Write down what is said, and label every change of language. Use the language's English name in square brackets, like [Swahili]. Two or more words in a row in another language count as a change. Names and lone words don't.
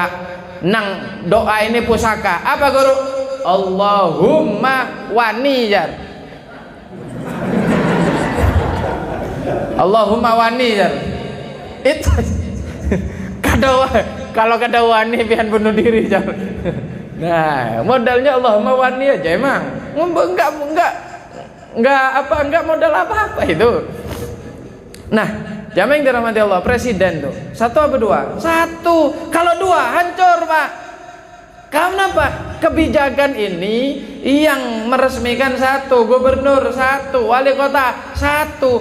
[Banjar] Nang doa ini pusaka. Apa guru? Allahumma wanijar. Allahumma wanijar. Itu kalau kada wani pian bunuh diri jar. [Indonesian] Nah, modalnya Allahumma wani aja emang. Enggak modal apa-apa itu. Nah, jamaah yang dirahmati Allah, presiden tuh satu apa dua? Satu. Kalau dua hancur, Pak. Kenapa? Kebijakan ini yang meresmikan satu, gubernur satu, wali kota satu.